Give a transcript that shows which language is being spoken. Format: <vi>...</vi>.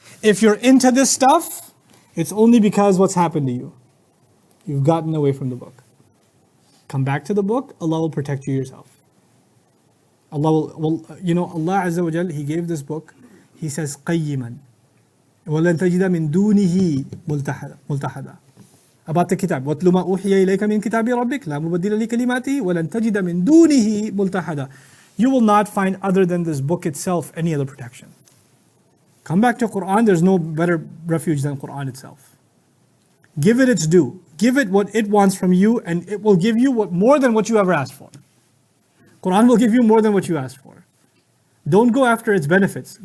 <en>If you're into this stuff, it's only because what's happened to you. You've gotten away from the book. Come back to the book, Allah will protect you yourself. Allah Allah Azza wa Jal, He gave this book, He says,</en> <ar>قَيِّمًا وَلَن تَجِدَ مِن دُونِهِ مُلْتَحَدًا.</ar> <en>About the kitab,</en> <ar>وَاتْلُ مَا أُوحِيَ إِلَيْكَ مِن كِتَابِ رَبِّكَ لَا مُبَدِّلَ لِكَلِمَاتِهِ وَلَن تَجِدَ مِن دُونِهِ مُلْتَحَدًا.</ar> <en>You will not find other than this book itself any other protection. Come back to Qur'an, there's no better refuge than Qur'an itself. Give it its due. Give it what it wants from you, and it will give you more than what you ever asked for. Qur'an will give you more than what you asked for. Don't go after its benefits.</en>